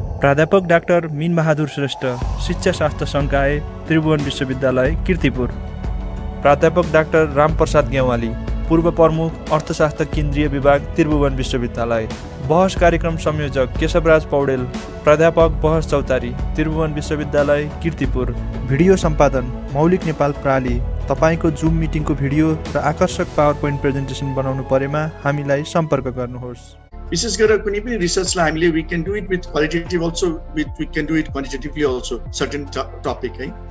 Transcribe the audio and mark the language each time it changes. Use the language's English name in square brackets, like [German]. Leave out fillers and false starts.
[Nepali] प्राध्यापक डाक्टर मीन बहादुर श्रेष्ठ, शिक्षा शास्त्र संकाय त्रिभुवन विश्वविद्यालय कीर्तिपुर। प्राध्यापक डाक्टर रामप्रसाद गेवाली, पूर्व प्रमुख अर्थशास्त्र केन्द्रीय विभाग त्रिभुवन विश्वविद्यालय। बहस कार्यक्रम संयोजक केशवराज पौडेल, प्राध्यापक बहस चौतारी त्रिभुवन विश्वविद्यालय कीर्तिपुर। भिडियो सम्पादन मौलिक नेपाल प्राली। तपाईको जुम मिटिङको भिडियो र आकर्षक पावर पोइन्ट प्रेजेन्टेसन बनाउनु परेमा हामीलाई सम्पर्क गर्नुहोस्। विशेष गरेर कुनै पनि रिसर्चलाई हामीले [English] We can do it with qualitative also, we can do it quantitatively also certain topic है।